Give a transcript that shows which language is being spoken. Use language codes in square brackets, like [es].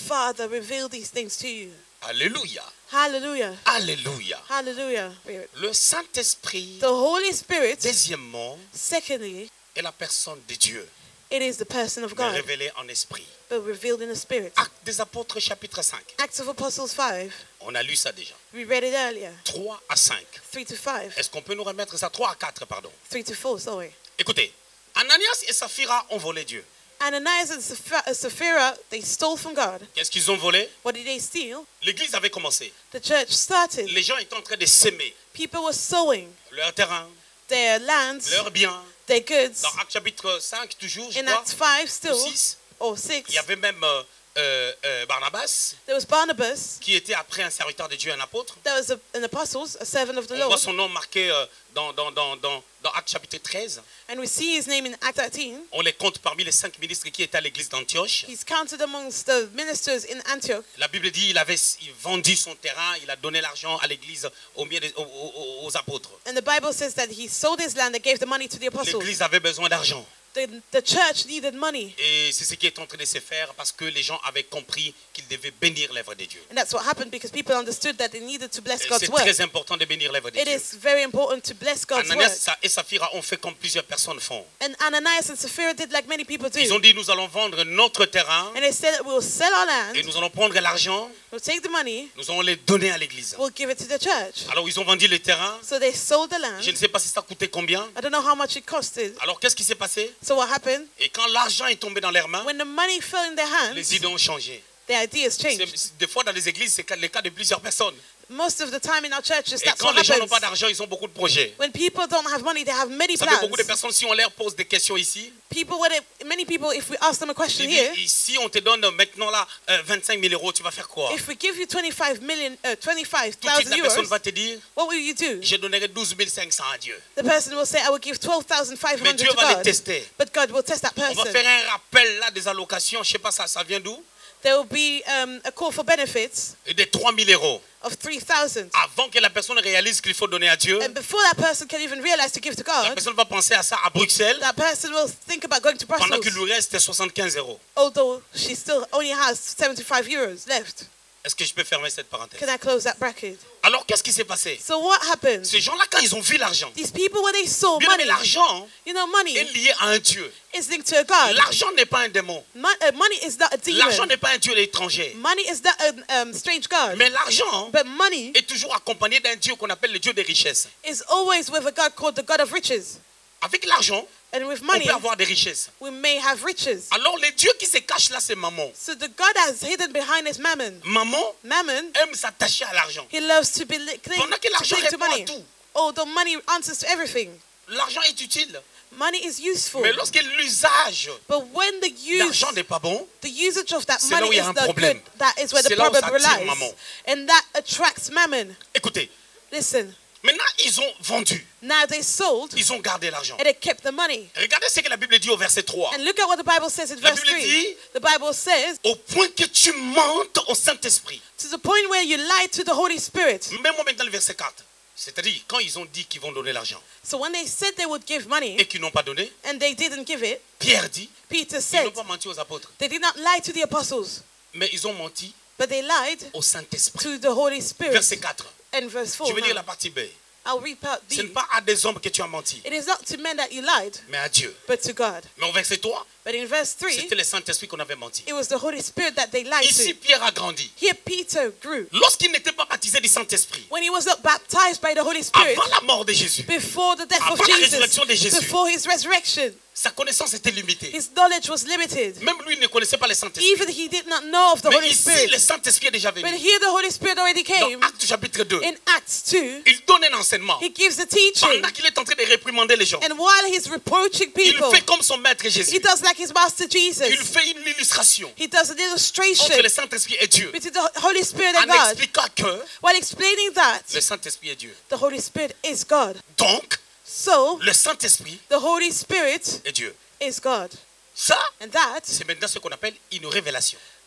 [en] Father revealed these things to you. [fr] Alléluia. [en] Hallelujah. [fr] Alléluia. [en] Hallelujah. [fr] Le Saint-Esprit, [en] The Holy Spirit, [fr] deuxièmement, [en] secondly, [fr] est la personne de Dieu, [en] it is the person of [fr] mais [en] God, [fr] révélée en esprit. [en] but revealed in the Spirit. [fr] Actes des Apôtres, chapitre 5. [en] Acts of Apostles 5, [fr] On a lu ça déjà. [en] we read it earlier. [fr] 3 à 5. [en] 3 to 5, [fr] Est-ce qu'on peut nous remettre ça? 3 à 4, pardon. [en] 3 to 4, sorry. [fr] Écoutez, Ananias et Saphira ont volé Dieu. [en] Ananias and Sapphira, they stole from God. [fr] Qu'est-ce qu'ils ont volé? [en] What did they steal? [fr] L'église avait commencé. [en] The church started. [fr] Les gens étaient en train de s'aimer [en] People were sowing [fr] leur terrain, [en] their lands, [fr] leurs biens. [en] their goods. [fr] Dans Actes chapitre 5, toujours, je [en] In [fr] crois, [en] Acts 5 [fr] ou [en] still, [fr] 6, [en] or 6, [fr] il y avait même Barnabas, [en] there was Barnabas, [fr] qui était après un serviteur de Dieu, un apôtre. [en] there was an apostle, a servant of the [fr] On voit [en] Lord, [fr] son nom marqué dans Actes chapitre 13. [en] and we see his name in Act 13. [fr] On les compte parmi les 5 ministres qui étaient à l'église d'Antioche. [en] He's counted amongst the ministers in Antioch. [fr] La Bible dit il vendu son terrain, il a donné l'argent à l'église aux apôtres. [en] And the Bible says that he sold his land and gave the money to the apostles. [fr] L'église avait besoin d'argent. [en] The church needed money. [fr] Et c'est ce qui est en train de se faire parce que les gens avaient compris qu'ils devaient bénir l'œuvre de Dieu. [en] And that's what happened because people understood that they needed to bless [fr] Et [en] God's [fr] c'est [en] work. [fr] très important de bénir l'œuvre de [en] It [fr] Dieu. [en] is very important to bless God's work. [fr] Ananias et Saphira ont fait comme plusieurs personnes font. [en] And Ananias and Sapphira did like many people [fr] Ils ont [en] do. [fr] dit nous allons vendre notre terrain [en] And they said that we'll sell our [fr] et [en] land, [fr] nous allons prendre l'argent, [en] we'll take the money, [fr] nous allons les donner à l'église. [en] we'll give it to the church. [fr] Alors ils ont vendu le terrain. [en] So they sold the land. [fr] Je ne sais pas si ça coûtait combien. [en] I don't know how much it costed. [fr] Alors qu'est-ce qui s'est passé? [en] So what happened? [fr] Et quand l'argent est tombé dans leurs mains, [en] When the money fell in their hands, [fr] les idées ont changé. [en] their ideas changed. [fr] Des fois dans les églises, c'est le cas de plusieurs personnes. [en] Most of the time in our churches, [fr] Et [en] that's [fr] quand [en] what [fr] les gens n'ont [en] happens. [fr] pas d'argent, ils ont beaucoup de projets. [en] When people don't have money, they have many [fr] Vous savez, [en] plans. [fr] beaucoup de personnes, si on leur pose des questions ici, [en] Many people, if we ask them a question [fr] ils [en] here, [fr] disent, si on te donne maintenant là 25 000 euros, tu vas faire quoi? [en] if we give you 25,000 [fr] Tout de suite, la personne [en] euros, [fr] va te dire, [en] what will you do? [fr] je donnerai 12 500 à Dieu. [en] The person will say, I will give [fr] Mais [en] 12,500 [fr] Dieu [en] to [fr] va les [en] God. [fr] tester. [en] But God will test that [fr] On va [en] person. [fr] faire un rappel là des allocations, je sais pas ça vient d'où? [en] There will be a call for benefits [fr] Et de 3 000 euros. [en] of 3,000. [fr] Avant que la personne réalise qu'il faut donner à Dieu, [en] And before that person can even realize to give to [fr] la [en] God, [fr] personne va penser à ça à Bruxelles, [en] that person will think about going to [fr] pendant qu'il [en] Brussels, [fr] lui reste 75 euros. [en] although she still only has 75 euros left. [fr] Est-ce que je peux fermer cette parenthèse? [en] Can I close that bracket? [fr] Alors, qu'est-ce qui s'est passé? [en] So what happened? [fr] Ces gens-là, quand ils ont vu l'argent, [en] These people, when they saw [fr] bien aimé, [en] money, [fr] l'argent [en] you know, money [fr] est lié à un Dieu. [en] is linked to a God. [fr] L'argent n'est pas un démon. [en] Money is not a [fr] L'argent [en] demon. [fr] n'est pas un Dieu étranger. [en] Money is not a strange God. [fr] Mais l'argent [en] But money [fr] est toujours accompagné d'un Dieu qu'on appelle le Dieu des richesses. [en] is always with a God called the God of riches. [fr] Avec l'argent, [en] And with [fr] on [en] money, [fr] peut avoir des richesses. [en] we may have riches. [fr] Alors, les dieux qui se cachent là, c'est maman. [en] So the God that's hidden behind is mammon. [fr] Maman [en] Mammon, [fr] aime s'attacher à l'argent. [en] he loves to be [fr] Pendant que l'argent [en] cling to [fr] répond à [en] money. [fr] tout. [en] Although money answers to everything. [fr] L'argent est utile. [en] Money is useful. [fr] Mais lorsque l'usage [en] But when the [fr] d'argent n'est pas bon, [en] the usage of that [fr] c'est là [en] money [fr] où il y a [en] is [fr] un [en] not [fr] problème. [en] good, that is where [fr] C'est [en] the [fr] là où [en] problem [fr] ça attire [en] relies. [fr] maman. [en] And that attracts mammon. [fr] écoutez, [en] Listen, [fr] maintenant ils ont vendu, [en] now they sold [fr] ils ont gardé l'argent. [en] and they kept the money. [fr] Regardez ce que la Bible dit au verset 3. [en] And look at what the Bible says in [fr] La [en] verse [fr] Bible [en] 3. [fr] dit- [en] The Bible says, [fr] Au point que tu mentes au Saint-Esprit. [en] to the point where you lie to the Holy Spirit. [fr] Mets-moi maintenant le verset 4. C'est-à-dire, quand ils ont dit qu'ils vont donner l'argent [en] So when they said they would give money [fr] et qu'ils n'ont pas donné, [en] and they didn't give it, [fr] Pierre dit, [en] Peter [fr] ils n'ont [en] said [fr] pas menti aux apôtres, [en] they did not lie to the apostles, [fr] mais ils ont menti [en] but they lied [fr] au Saint-Esprit. [en] to the Holy Spirit. [fr] Verset 4. [en] And verse 4. [fr] Je veux dire [en] now, [fr] la partie B. [en] I'll read part [fr] Ce [en] B. [fr] n'est pas à des hommes que tu as menti, [en] It is not to men that you lied, [fr] mais à Dieu. [en] but to God. [fr] Mais au verset 3, [en] But in verse 3, [fr] c'était le Saint-Esprit qu'on avait menti. [en] it was the Holy Spirit that they lied [fr] Ici, [en] to. [fr] Pierre a grandi. [en] Here Peter grew. [fr] Lorsqu'il n'était pas baptisé du Saint-Esprit, [en] When he was not baptized by the Holy Spirit, [fr] avant la mort de Jésus, [en] before the death of [fr] Avant la [en] Jesus, [fr] résurrection de Jésus. [en] before his resurrection, [fr] sa connaissance était limitée. [en] his knowledge was limited. [fr] Même lui ne connaissait pas le Saint-Esprit. [en] Even he did not know of the [fr] Mais [en] Holy [fr] ici, [en] Spirit. [fr] le Saint-Esprit est déjà [en] But [fr] venu. [en] here the Holy Spirit already came. [fr] Dans Actes chapitre 2, [en] In Acts 2, [fr] il donne un enseignement. [en] he gives a teaching. [fr] Pendant qu'il est en train de réprimander les gens, [en] And while he's reproaching [fr] il [en] people, [fr] fait comme son maître [en] he [fr] Jésus. [en] does like his master [fr] Il [en] Jesus. [fr] fait une illustration [en] He does an [fr] entre [en] illustration [fr] le Saint-Esprit et Dieu. [en] between the Holy Spirit and [fr] En [en] God. [fr] expliquant que [en] While explaining that, [fr] le Saint-Esprit est Dieu. [en] the Holy Spirit is God. [fr] Donc, [en] So, [fr] le Saint-Esprit [en] the Holy Spirit [fr] est Dieu. [en] is God. [fr] Ça, [en] And that [fr] c'est maintenant ce qu'on appelle une révélation